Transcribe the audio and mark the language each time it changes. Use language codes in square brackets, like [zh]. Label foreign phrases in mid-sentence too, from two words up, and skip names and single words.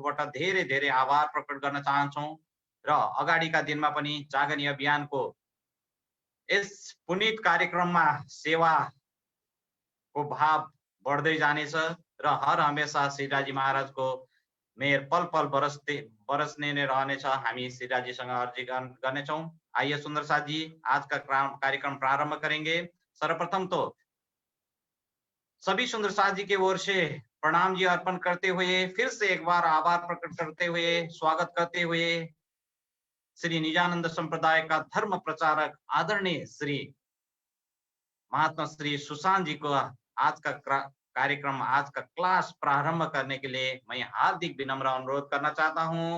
[ne] तर्फबाट धेरै धेरै आभार प्रकट गर्न चाहन्छौँ र अगाडिका दिनमा पनि जागनी अभियानको यस पुनित कार्यक्रममा सेवाको भाव बढ्दै जानेछ र हर हमेशा श्रीराजी महाराजको मेयर पल पल बरसने नै रहनेछ। हामी श्रीराजीसँग अर्जी गर्नेछौँ। [hi] आइए सुंदर साथ जी आज का कार्यक्रम प्रारंभ करेंगे। सर्वप्रथम तो सभी सुंदर साथ जी के ओर से प्रणाम जी अर्पण करते हुए फिर से एक बार आभार प्रकट करते हुए स्वागत करते हुए श्री निजानंद संप्रदाय का धर्म प्रचारक आदरणीय श्री महात्मा श्री सुशांत जी को आज का कार्यक्रम, आज का क्लास प्रारंभ करने के लिए मैं हार्दिक विनम्र अनुरोध करना चाहता हूं।